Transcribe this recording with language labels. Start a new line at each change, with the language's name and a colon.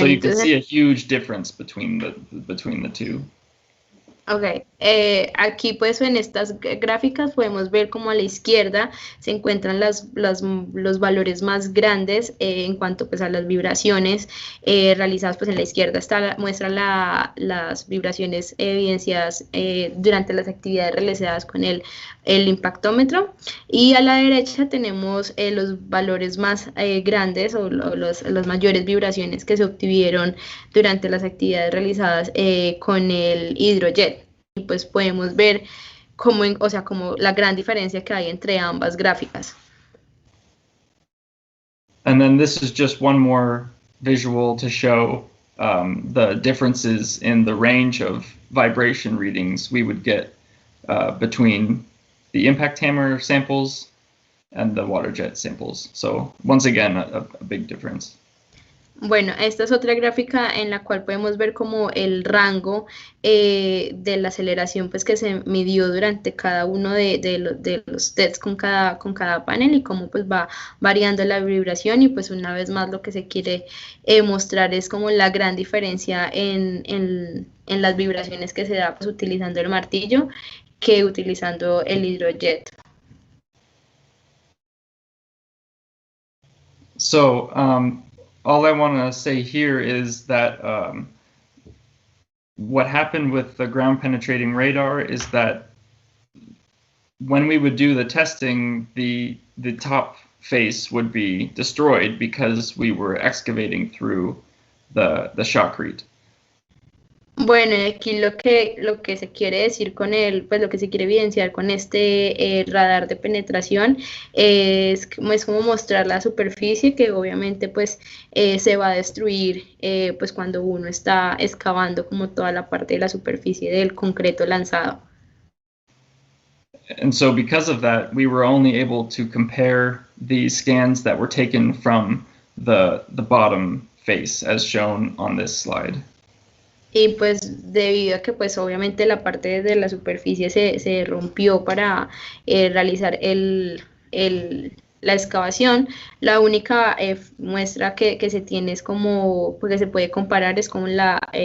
English: so you can see a huge difference between the two.
Spanish: Ok, aquí pues en estas gráficas podemos ver como a la izquierda se encuentran los valores más grandes en cuanto pues a las vibraciones realizadas. Pues en la izquierda muestra las vibraciones evidenciadas durante las actividades realizadas con el impactómetro, y a la derecha tenemos los valores más grandes o las mayores vibraciones que se obtuvieron durante las actividades realizadas con el hidrojet. Y pues podemos ver como la gran diferencia que hay entre ambas gráficas.
English: And then this is just one more visual to show the differences in the range of vibration readings we would get between the impact hammer samples and the Waterjet samples. So once again, a big difference.
Spanish: Bueno, esta es otra gráfica en la cual podemos ver como el rango de la aceleración pues que se midió durante cada uno de los tests con cada panel, y cómo pues va variando la vibración. Y pues una vez más lo que se quiere mostrar es como la gran diferencia en las vibraciones que se da pues utilizando el martillo que utilizando el hidrojet.
English: So all I want to say here is that what happened with the ground penetrating radar is that when we would do the testing, the top face would be destroyed because we were excavating through the shotcrete.
Spanish: Bueno, aquí lo que se quiere decir con pues lo que se quiere evidenciar con este radar de penetración es como mostrar la superficie que obviamente pues se va a destruir pues cuando uno está excavando como toda la parte de la superficie del concreto lanzado.
English: And so because of that, we were only able to compare the scans that were taken from the bottom face as shown on this slide.
Spanish: Y pues debido a que pues obviamente la parte de la superficie se rompió para realizar la excavación, la única muestra que se tiene es como, pues que se puede comparar es con la